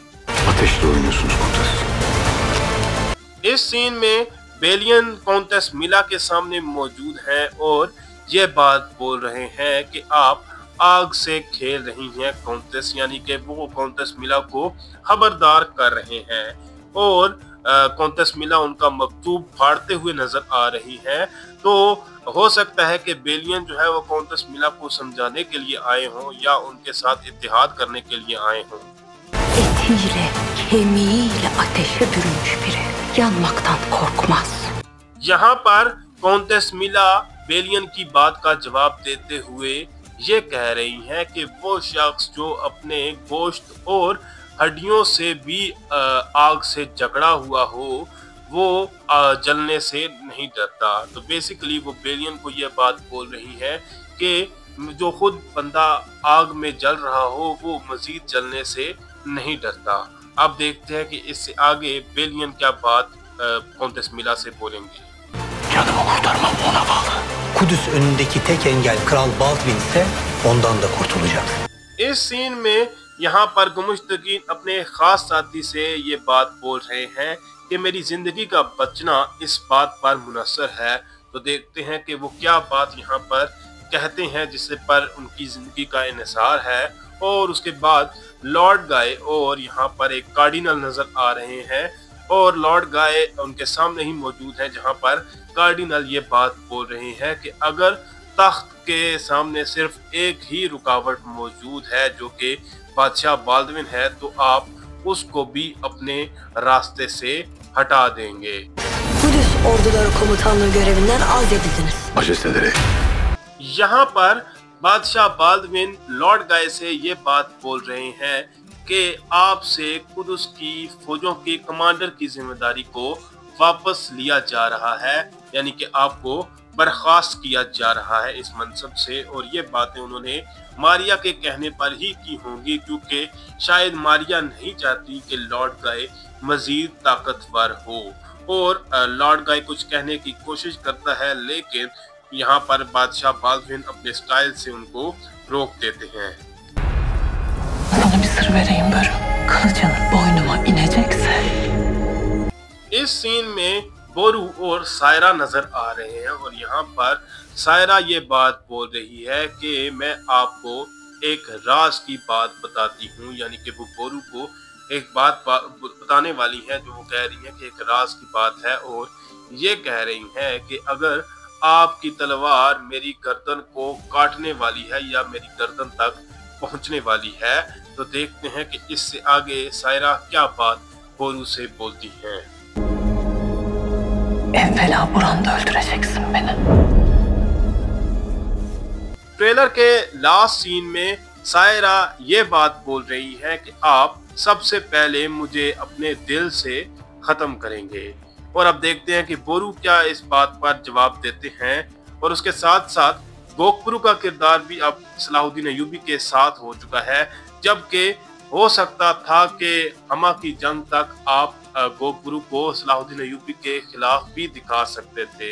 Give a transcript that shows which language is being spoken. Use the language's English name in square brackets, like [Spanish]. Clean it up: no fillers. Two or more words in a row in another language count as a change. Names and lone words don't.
[Hindi] इस सीन में बेलियन काउंटेस मिला के सामने मौजूद हैं और ये बात बोल रहे हैं कि आप आग से खेल रही हैं काउंटेस, यानी कि वो काउंटेस मिला को खबरदार कर रहे हैं और काउंटेस मिला उनका मकतूब फाड़ते हुए नजर आ रही है। तो हो सकता है कि बेलियन जो है वो काउंटेस मिला को समझाने के लिए आए हों या उनके साथ इत्तेहाद करने के लिए आए हों। [Turkish] Etiyle, kemiğiyle ateşe bürünmüş biri yanmaktan korkmaz. [Hindi] यहाँ पर काउंटेस मिला बेलियन की बात का जवाब देते हुए ये कह रही हैं कि वो शख्स जो अपने गोश्त और हड्डियों से भी आग से जकड़ा हुआ हो वो जलने से नहीं डरता। तो बेसिकली वो बेलियन को ये बात बोल रही है कि जो खुद बंदा आग में जल रहा हो वो मजीद जलने से नहीं डरता। अब देखते हैं कि इससे आगे बेलियन क्या बात काउंटेस मिला से बोलेंगे। [Turkish] Canımı kurtarmam ona bağlı. Kudüs önündeki tek engel Kral Baldwin ise ondan da kurtulacak. [Hindi] इस सीन में यहाँ पर गुमुश्तकीन अपने खास साथी से ये बात बोल रहे हैं कि मेरी जिंदगी का बचना इस बात पर मुनसर है। तो देखते हैं कि वो क्या बात यहाँ पर कहते हैं जिससे पर उनकी जिंदगी का इन्हिसार है। और उसके बाद लॉर्ड गाय और यहाँ पर एक कार्डिनल नजर आ रहे हैं और लॉर्ड गाय उनके सामने ही मौजूद है, जहाँ पर कार्डिनल ये बात बोल रहे हैं कि अगर तख्त के सामने सिर्फ एक ही रुकावट मौजूद है जो कि बादशाह बाल्डविन है तो आप उसको भी अपने रास्ते से हटा देंगे। [Turkish] Kudüs orduları komutanlığı görevinden azledildiniz. Majesteleri, [Hindi] यहाँ पर बादशाह बाल्डविन लॉर्ड गाय से ये बात बोल रहे हैं कि आपसे कुदुस की फौजों के कमांडर की जिम्मेदारी को वापस लिया जा रहा है, यानी कि आपको बर्खास्त किया जा रहा है इस मनसब से। और ये बातें उन्होंने मारिया के कहने पर ही की होंगी क्योंकि शायद मारिया नहीं चाहती कि लॉर्ड गाय मजीद ताकतवर हो। और लॉर्ड गाय कुछ कहने की कोशिश करता है लेकिन यहाँ पर बादशाह बाल्डविन अपने स्टाइल से उनको रोक देते हैं। [Turkish] Sana bir sır vereyim Börü. Kılıcın boynuma inecekse. [Hindi] इस सीन में बोरू और सायरा नजर आ रहे हैं और यहाँ पर सायरा ये बात बोल रही है कि मैं आपको एक राज की बात बताती हूँ, यानी कि वो बोरू को एक बात बताने वाली है जो वो कह रही है कि एक राज की बात है। और ये कह रही है कि अगर आपकी तलवार मेरी गर्दन को काटने वाली है या मेरी गर्दन तक पहुंचने वाली है तो देखते हैं कि इससे आगे सायरा क्या बात बोरू से बोलती है। [Turkish] Evvela buranda öldüreceksin beni. [Hindi] ट्रेलर के लास्ट सीन में सायरा ये बात बोल रही है कि आप सबसे पहले मुझे अपने दिल से खत्म करेंगे। और अब देखते हैं कि बोरू क्या इस बात पर जवाब देते हैं। और उसके साथ साथ गोकबरू का किरदार भी अब सलाहुद्दीन अय्यूबी के साथ हो चुका है, जबकि हो सकता था कि हमा की जंग तक आप गोकबरू को सलाहुद्दीन अय्यूबी के खिलाफ भी दिखा सकते थे।